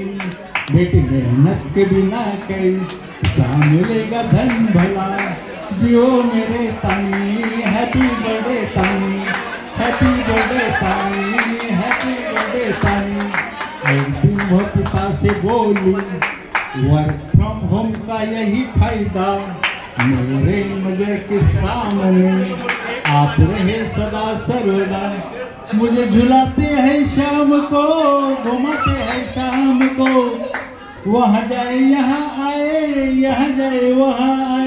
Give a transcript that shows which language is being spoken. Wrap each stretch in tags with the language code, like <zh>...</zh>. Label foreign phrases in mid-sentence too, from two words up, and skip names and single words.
<hi>बेटी मेहनत के बिना कैसा मिलेगा धन भला. जियो मेरे</hi> <en>तानी, happy birthday Tani, happy birthday Tani, happy birthday Tani, हैप्पी बर्थडे तानी.</en> <hi>एक दिन वो पिता से बोली,</hi> <en>work from home</en> <hi>का यही फायदा, मेरे मजे के सामने आप रहे सदा सर्वदा. मुझे झुलाते हैं शाम को, घुमाते हैं शाम को. वहाँ जाए यहाँ आए, यहाँ जाए वहाँ आए.</hi>